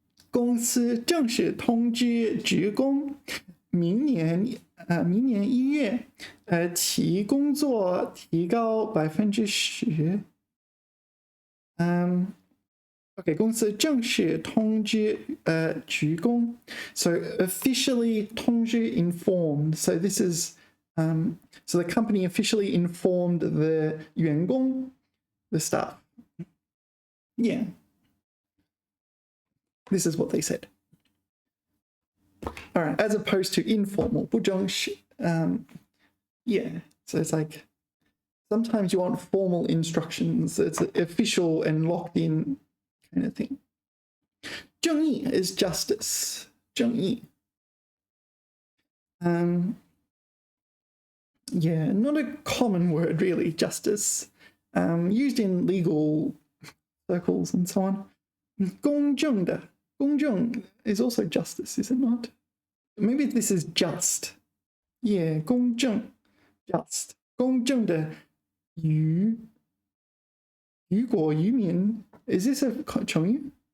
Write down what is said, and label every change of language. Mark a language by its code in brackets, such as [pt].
[zh] 公司正式通知职工，明年1月，其工作提高10%。 Okay, 公司正式通知职工 [en] so officially [zh] 通知 informed. [en] So this is so the company officially informed the 员工 the staff. Yeah. This is what they said. All right, as opposed to informal, 不正式. Yeah, so it's like sometimes you want formal instructions. It's official and locked in kind of thing. 正义 is justice. [zh] 正义. [en] Yeah, not a common word really, justice. Used in legal circles and so on. [zh] 公正的. [en] 公正 is also justice, is it not? Maybe this is just. Yeah, 公正, just. [zh] 公正的于国于民 [en] is this a [zh] 成语?